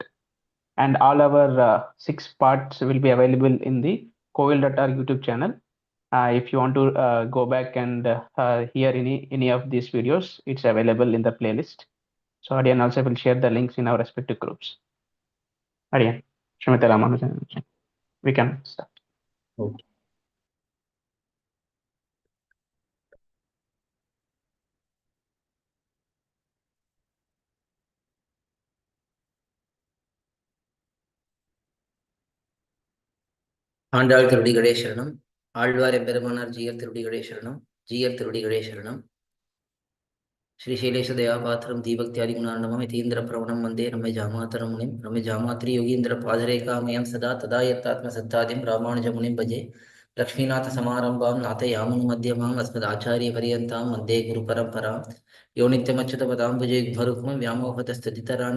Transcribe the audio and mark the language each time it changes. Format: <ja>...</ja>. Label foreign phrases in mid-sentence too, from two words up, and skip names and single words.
<en>And all our 6 parts will be available in the Kovil.org YouTube channel. If you want to go back and hear any of these videos, it's available in the playlist. So Adiyan also will share the links in our respective groups. Adiyan, Srimate Ramanujan, we can start.</en> <ta>Okay. ஆண்டாள் திருவடிகளே சரணம். ஆழ்வார் எம்பெருமானார் ஜீயர் திருவடிகளே சரணம். ஜீயர் திருவடிகளே சரணம்.</ta> <sa>श्रीशैलेश दयापात्रं दीभक्त्यादिगुणार्णवं यतीन्द्र प्रवणं वन्दे रम्य जामातरं मुनिं रम्य जामात्री योगीन्द्र पादरेखामयं सदा तदा यत्तात्मसत्तादिं रामानुजमुनिं भजे लक्ष्मीनाथसमारम्भां नाथयामुनमध्यमाम् अस्मदाचार्यपर्यन्तां वन्दे गुरुपरम्परां यो नित्यमच्युतपदाम्बुजयुग्मरुक्मं व्यामोहतस्थितितराणि</sa>